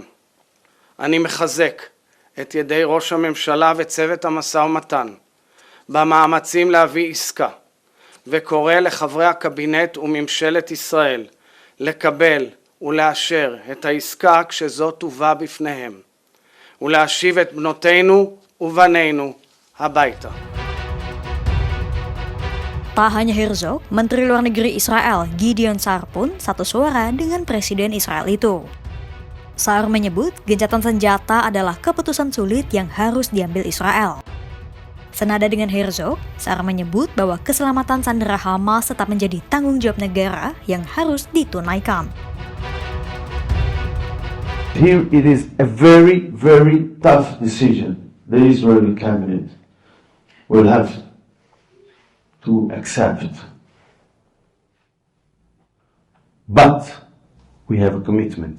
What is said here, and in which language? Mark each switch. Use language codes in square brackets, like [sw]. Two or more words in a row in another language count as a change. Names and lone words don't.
[he] אני מחזק את ידי ראש הממשלה וצוות המשא ומתן במאמצים להביא עסקה, וקורא לחברי הקבינט וממשלת ישראל לקבל ולאשר את העסקה כשזו תובא בפניהם, ולהשיב את בנותינו ובנינו הביתה. [id] Tak hanya Herzog, Menteri Luar Negeri Israel Gideon Sa'ar pun satu suara dengan Presiden Israel itu. Sa'ar menyebut gencatan senjata adalah keputusan sulit yang harus diambil Israel. Senada dengan Herzog, Sa'ar menyebut bahwa keselamatan sandera Hamas tetap menjadi tanggung jawab negara yang harus ditunaikan. [en] Here it is a very, very tough decision. The Israeli cabinet will have to accept. But we have a commitment.